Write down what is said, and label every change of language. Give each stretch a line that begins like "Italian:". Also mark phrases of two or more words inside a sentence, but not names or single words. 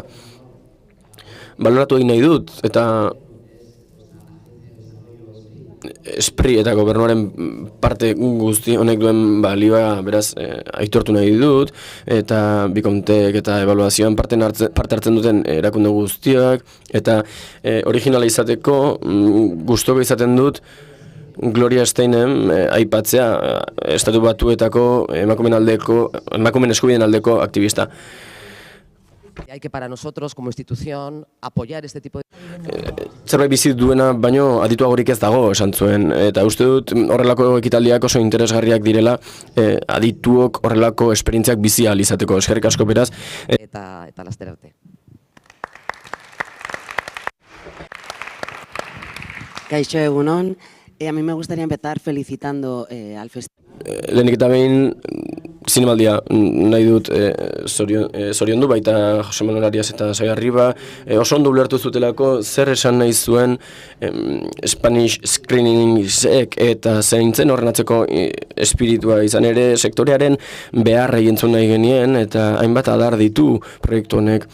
Basque: Baloratu egin nahi dut, eta Espri eta gobernuaren parte guzti honek duen balioa beraz aitortu nahi dut, eta bikontek eta ebaluazioan parte hartzen duten erakunde guztiak, eta originala izateko gustuko izaten dut Gloria Steinem aipatzea Estatu Batuetako emakumeen eskubideen aldeko aktivista.
Spanish: Hay que para nosotros como institución apoyar este tipo de...
Basque: Zerbait bizi duena baino adituagorik ez dago esan zuen, eta uste dut horrelako ekitaldiak oso interesgarriak direla adituok horrelako esperientziak bizi ahal izateko. Eskerrik asko beraz. Eta laster arte. Kaixo egunon,
Spanish: a mí me gustaría empezar felicitando al festival.
Basque: Lehenik eta behin zinemaldia nahi dut zoriondu, baita Jose Manuel Arias eta Xabi Arriba oso ondo ulertu zutelako zer esan nahi zuen Spanish Screening-ek eta zeintzen horren atzeko espiritua izan ere sektorearen beharrei entzun nahi genien eta hainbat adar ditu proiektu honek.